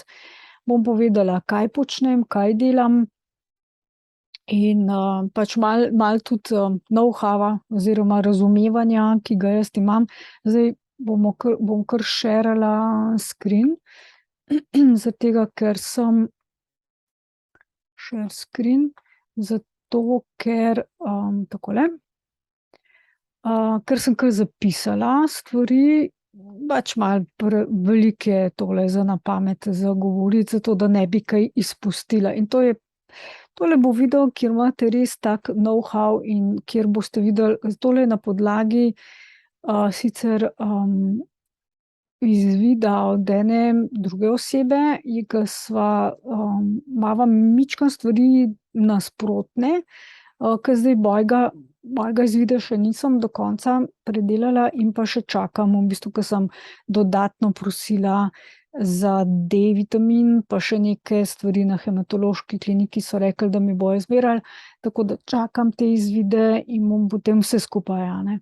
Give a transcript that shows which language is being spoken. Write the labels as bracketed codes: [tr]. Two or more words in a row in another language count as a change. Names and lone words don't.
[sl] Bom povedala, kaj počnem, kaj delam in pač malo tudi know-howa oziroma razumevanja, ki ga jaz imam. Zdaj bom kar sharala screen, zaradi tega, ker sem [en] share screen, [sl] zato ker takole, ker sem kar zapisala stvari, pač malo veliko je tole za na pamet za govoriti, zato da ne bi kaj izpustila. In tole bo video, kjer imate res tak know-how in kjer boste videli, tole je na podlagi sicer izvida od ene druge osebe, ki imava mičkeno stvari nasprotne, ker zdaj mojega izvida še nisem do konca predelala in pa še čakam, v bistvu, ker sem dodatno prosila za D-vitamin, pa še neke stvari na hematološki kliniki so rekli, da mi bojo zmerali, tako da čakam te izvide in bom potem vse skupaj, a ne.